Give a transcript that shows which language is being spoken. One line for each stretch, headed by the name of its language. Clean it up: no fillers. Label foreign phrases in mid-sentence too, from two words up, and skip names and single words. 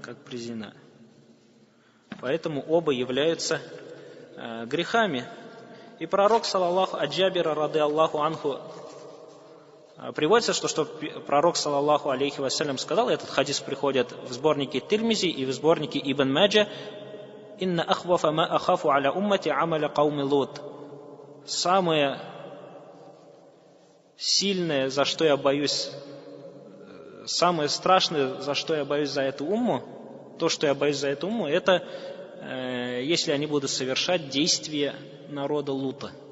Russian: Поэтому оба являются грехами. И пророк,
Arabic: صلى الله عن جابر, رضي الله عنه,
Russian: приводится, что пророк,
Arabic: صلى الله عليه وسلم,
Russian: сказал, этот хадис приходит в сборнике Тирмизи и в сборнике Ибн Маджа,
Arabic: «إن أخوف ما أخاف على أمتي عمل قوم لوط».
Russian: Самое сильное, за что я боюсь, самое страшное, за что я боюсь за эту умму, то, что я боюсь за эту умму, это если они будут совершать действия народа Лута.